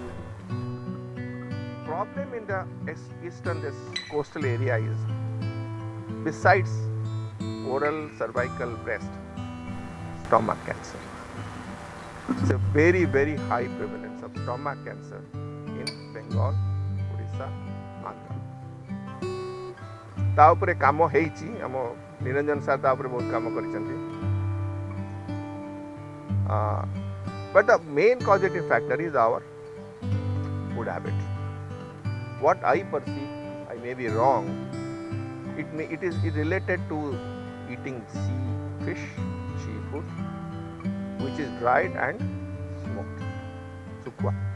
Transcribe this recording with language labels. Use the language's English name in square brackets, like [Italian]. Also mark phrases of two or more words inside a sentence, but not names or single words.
[English] Problem in the eastern this coastal area is, besides oral, cervical, breast, stomach cancer. It's a very, very high prevalence of stomach cancer in Bengal, Odisha, Andhra. [Odia] ତା ଉପରେ କାମ ହେଉଛି, ଆମ ନିରଞ୍ଜନ ସାର ତା ଉପରେ ବହୁତ କାମ କରିଛନ୍ତି. [English] But the main causative factor is our food habit. What I perceive, I may be wrong, it is related to eating fish, seafood, which is dried and smoked, sukwa.